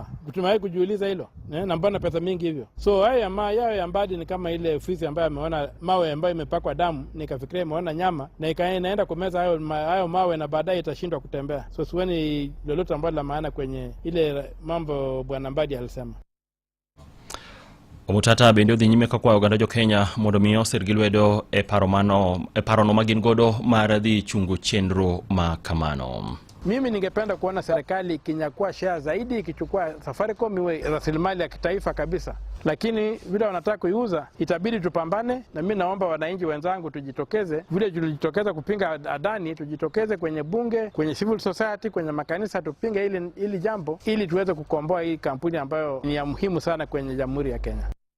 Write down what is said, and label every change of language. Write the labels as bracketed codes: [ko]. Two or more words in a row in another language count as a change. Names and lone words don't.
[sw] Tumewahi kujiuliza hilo, na mbona pesa mingi hivyo? So yao ya Mbadi ni kama ile ofisi ambayo ameona mawe ambayo imepakwa damu, nikafikiria imeona nyama na inaenda kumeza hayo mawe na baadaye itashindwa kutembea. So sioni lolote ambalo la maana kwenye ile mambo bwana Mbadi alisema. [luo] Omutata bende odhi nyime ka kwayo oganda jo Kenya mondo mi osir lwedo e parono magin godo mar dhi chungo chenro ma kamano. [sw] Mimi ningependa kuona serikali ikinyakua share zaidi, ikichukua Safaricom iwe rasilimali ya kitaifa kabisa. Lakini vile wanataka kuiuza itabidi tupambane, na mimi naomba wananchi wenzangu tujitokeze vile tulijitokeza kupinga Adani, tujitokeze kwenye bunge, kwenye [en] civil society, [sw] kwenye makanisa tupinge ili jambo ili tuweze kukomboa hii kampuni ambayo ni ya muhimu sana kwenye Jamhuri ya Kenya.